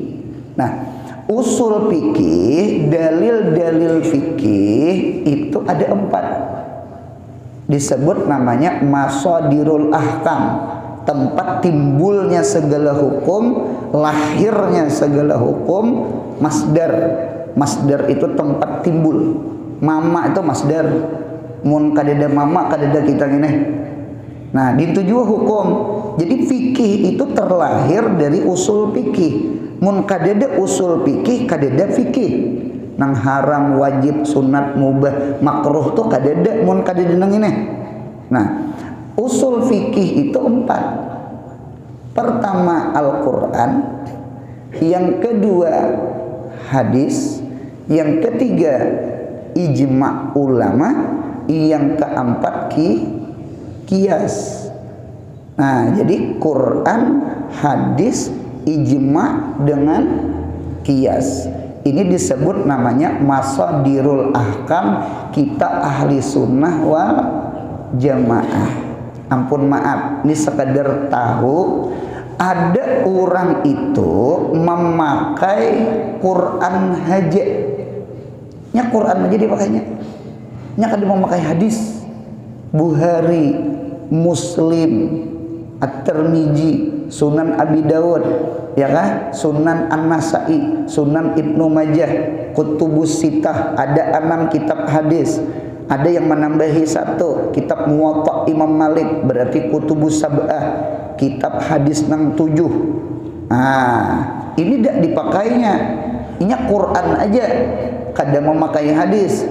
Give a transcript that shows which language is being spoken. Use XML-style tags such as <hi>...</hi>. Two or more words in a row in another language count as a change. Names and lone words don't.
<id>Nah, usul fikih, dalil-dalil fikih itu ada 4. Disebut namanya</id> <ar>مصادر الأحكام,</ar> <id>tempat timbulnya segala hukum, lahirnya segala hukum. Masdar itu tempat timbul. Mama itu masdar.</id> <bjn>Mun kadeda mama kadeda kita gini.</bjn> <id>Nah, itu juga hukum. Jadi fikih itu terlahir dari usul fikih.</id> <bjn>Mun kadeda usul fikih, kadeda fikih. Nang haram, wajib, sunat, mubah, makruh tuh kadeda mun kadeda nang ini.</bjn> <id>Nah, usul fikih itu 4. Pertama Al-Qur'an, yang kedua hadis, yang ketiga ijma' ulama, yang keempat qiyas. Nah, jadi Quran, hadis, ijma' dengan qiyas. Ini disebut namanya</id> <ar>مصادر الأحكام</ar> <id>kita</id> <ar>أهل السنة والجماعة.</ar> <id>Ampun maaf, ini sekadar tahu ada orang itu memakai Quran haja.</id> <bjn>Nya Quran aja dipakainya. Nya kada memakai hadis.</bjn> <id>Bukhari, Muslim, At-Tirmidzi, Sunan Abi Dawud, ya kan? Sunan An-Nasa'i, Sunan Ibnu Majah, Kutubus Sittah, ada 6 kitab hadis. Ada yang menambahi 1 kitab Muwatta Imam Malik, berarti Kutubus Sab'ah, kitab hadis 7. Nah, ini tidak dipakainya. Ini Quran aja, kada memakai hadis.</id>